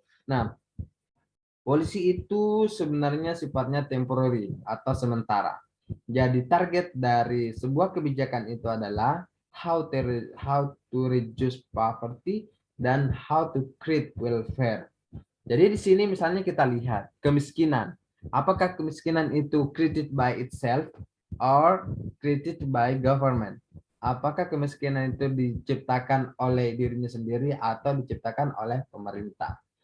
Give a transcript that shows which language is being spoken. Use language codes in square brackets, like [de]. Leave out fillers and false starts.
[id] Nah, polisi itu sebenarnya sifatnya temporary atau sementara. Jadi target dari sebuah kebijakan itu adalah [en] how to reduce poverty, [id] dan [en] how to create welfare. [id] Jadi di sini misalnya kita lihat kemiskinan. Apakah kemiskinan itu [en] created by itself or created by government? [id] Apakah kemiskinan itu diciptakan oleh dirinya sendiri atau diciptakan oleh pemerintah?